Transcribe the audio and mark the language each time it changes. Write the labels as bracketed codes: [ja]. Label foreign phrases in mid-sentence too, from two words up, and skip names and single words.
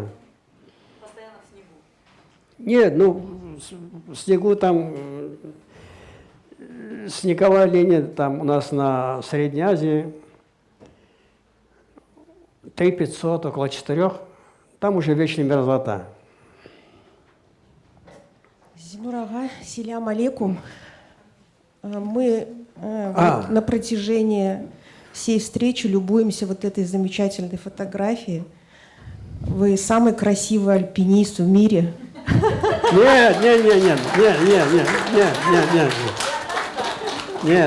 [ru] Постоянно в снегу? Нет, в снегу там, снеговая линия там у нас на Средней Азии 3500, около 4, там уже вечная мерзлота. [ar] Зинурага, سلام عليكم. [ru] Мы на протяжении всей встречи любуемся вот этой замечательной фотографией. Вы самый красивый альпинист в мире. Нет.